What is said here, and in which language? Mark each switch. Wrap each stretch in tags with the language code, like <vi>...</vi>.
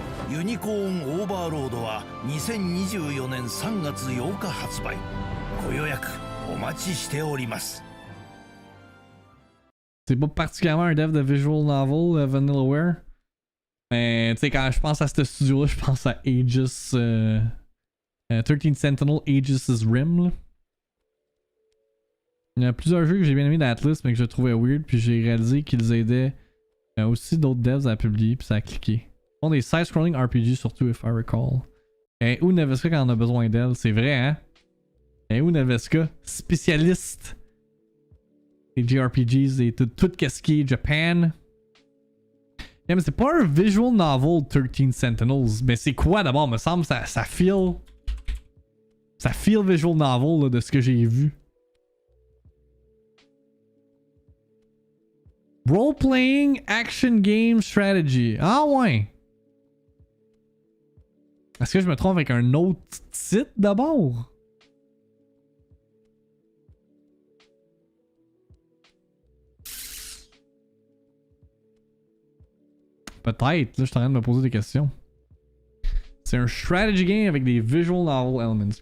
<ja>ユニコーンオーバーロードは2024年3月8日発売。ご予約お待ちしております。</ja> <fr>C'est pas particulièrement un dev de visual novel, Vanillaware. Mais tu sais, quand je pense à ce studio-là, je pense à Aegis. 13 Sentinel Aegis' Rim. Là. Il y a plusieurs jeux que j'ai bien aimé d'Atlas, mais que je trouvais weird, puis j'ai réalisé qu'ils aidaient aussi d'autres devs à publier, puis ça a cliqué. Bon, des side-scrolling RPG surtout,</fr> <en>if I recall.</en> <fr>Et où Neveska quand on a besoin d'elle, c'est vrai, hein? Et où Neveska, spécialiste des JRPGs et tout ce qui est Japan. Yeah, mais c'est pas un visual novel 13 Sentinels. Mais c'est quoi d'abord? Me semble ça feel. Ça feel visual novel là, de ce que j'ai vu.</fr> <en>Role-playing action game strategy.</en> <fr>Ah ouais. Est-ce que je me trompe avec un autre titre d'abord? Peut-être, là je suis en train de me poser des questions. C'est un strategy game avec des visual novel elements.</fr>